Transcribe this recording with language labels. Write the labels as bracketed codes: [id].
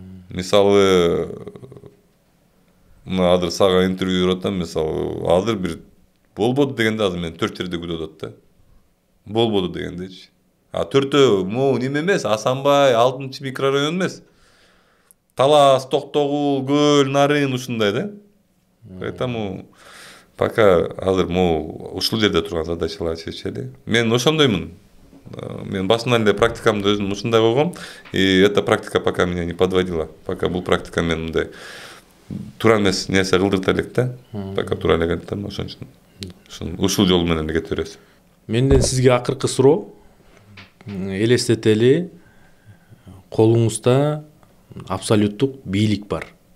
[ky] Мисалы, азыр сага интервью берип атам, мисалы, азыр бир болбоду дегенде азыр мен 4 жерде күтүп атат да. Болбоду дегендечи. Төртөө могу неме эмес, Асанбай, 6 микрорайон эмес. Талас, Токтогул, Көл, Нарын ушундай да. Поэтому пока азыр могу ушул жерде турган задачаларды чечели. Мен ошондоймун. Мен башынан эле практикамды өзүм ушундай койгом. [ru] И эта практика пока меня не подводила. [ky] Пока бул практика мен мындай туура эмес нерсе кылдырта элек да. Пока туура эле кеттим, ошон үчүн ушул жол менен эле кете бересиз. Менден сизге акыркы суроо. Элестетели, колуңузда абсолюттук бийлик бар.